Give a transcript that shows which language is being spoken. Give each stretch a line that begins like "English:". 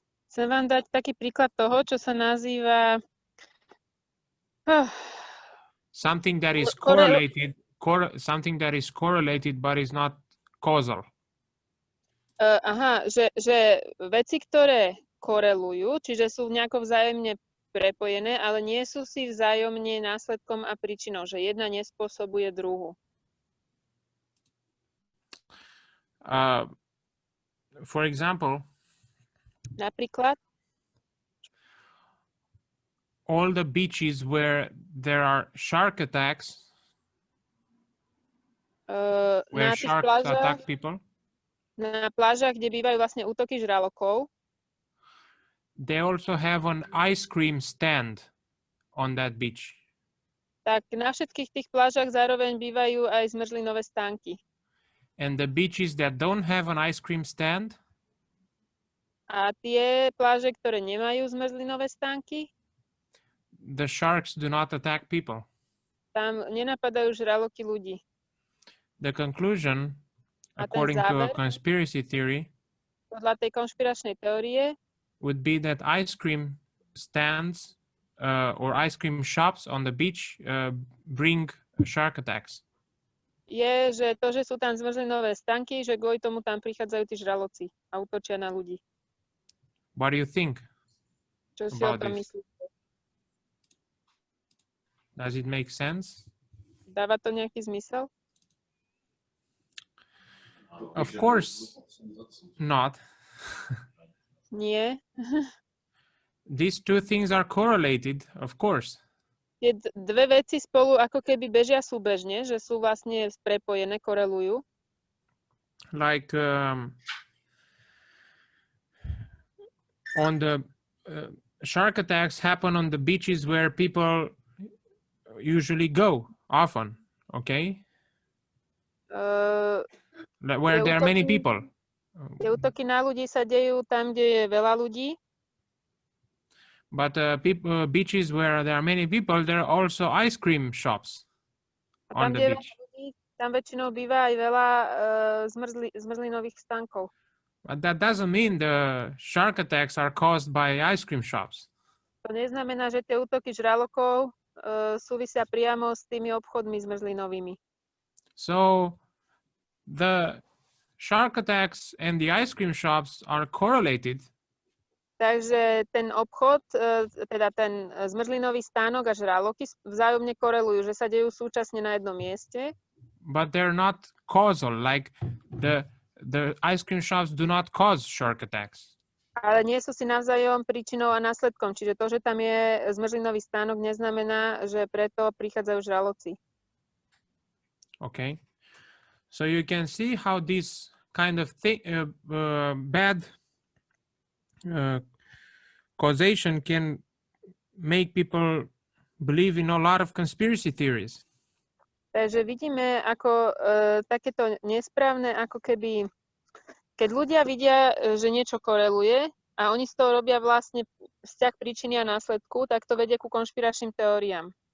Slovak: Chcem vám dať taký príklad toho, čo sa nazýva
English: something that is correlated, something that is correlated but is not causal.
Slovak: Že veci, ktoré korelujú, čiže sú nejako vzájomne prepojené, ale nie sú si vzájomne následkom a príčinou, že jedna nespôsobuje druhú.
English: For example,
Slovak: napríklad,
English: all the beaches where there are shark attacks, where sharks attack people,
Slovak: na plážach, kde bývajú vlastne útoky žralokov,
English: they also have an ice cream stand on that beach.
Slovak: Tak na všetkých tých plážach zároveň bývajú aj zmrzlinové stánky.
English: And the beaches that don't have an ice cream stand,
Slovak: a tie pláže, ktoré nemajú zmrzlinové stánky,
English: the sharks do not attack people.
Slovak: Tam nenapadajú žraloky ľudí.
English: The conclusion, according to a conspiracy theory,
Slovak: podľa tej konšpiračnej teórie,
English: would be that ice cream stands or ice cream shops on the beach bring shark attacks.
Slovak: Je, že to, že sú tam zmrzlinové stánky, že kvôli tomu tam prichádzajú tí žraloci a útočia na ľudí.
English: What do you think?
Slovak: Čo si o tom myslíte?
English: Does it make sense?
Slovak: Dáva to nejaký zmysel?
English: Of course not.
Slovak: Nie.
English: These two things are correlated, of course.
Slovak: Tie dve veci spolu ako keby bežia súbežne, že sú vlastne prepojené, korelujú.
English: Like on the shark attacks happen on the beaches where people usually go often, okay? Where there are many people.
Slovak: Tie útoky na ľudí sa dejú tam, kde je veľa ľudí.
English: But beaches where there are many people, there are also ice cream shops on the beach.
Slovak: Tam väčšinou býva aj veľa zmrzlinových stánkov.
English: But that doesn't mean the shark attacks are caused by ice cream shops.
Slovak: To neznamená, že tie útoky žralokov súvisia priamo s tými obchodmi zmrzlinovými.
English: So the shark attacks and the ice cream shops are correlated,
Slovak: Takže ten obchod, teda ten zmrzlinový stánok a žraloky vzájomne korelujú, že sa dejú súčasne na jednom mieste,
English: but they're not causal. Like the ice cream shops do not cause shark attacks.
Slovak: ale nie sú si navzájom príčinou a následkom. Čiže to, že tam je zmrzlinový stánok, neznamená, že preto prichádzajú žraloci.
English: Okay, so you can see how this kind of bad causation can make people believe in a lot of conspiracy theories.
Slovak: Takže vidíme, ako takéto nesprávne, ako keby, keď ľudia vidia, že niečo koreluje a oni z toho robia vlastne vzťah príčiny a následku, tak to vedie ku konšpiračným teóriám.